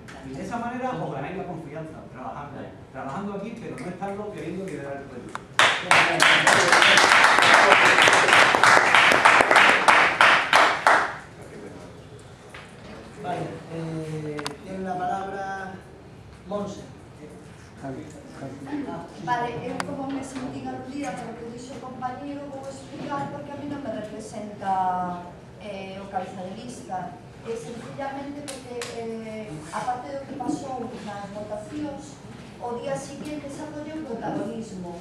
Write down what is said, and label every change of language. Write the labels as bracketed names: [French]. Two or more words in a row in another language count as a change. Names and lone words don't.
[Spanish] Y de esa manera os ganáis la confianza, trabajando aquí, pero no estarlo queriendo liderar el proyecto. Vale, tiene la palabra Monse. [Galician] Vale, eu como me sentí aludida polo que dixo o compañero, vou explicar porque a mí non me representa o cabeza de lista. Sencillamente porque, aparte do que pasou nas votacións, o día siguiente se apollou o protagonismo.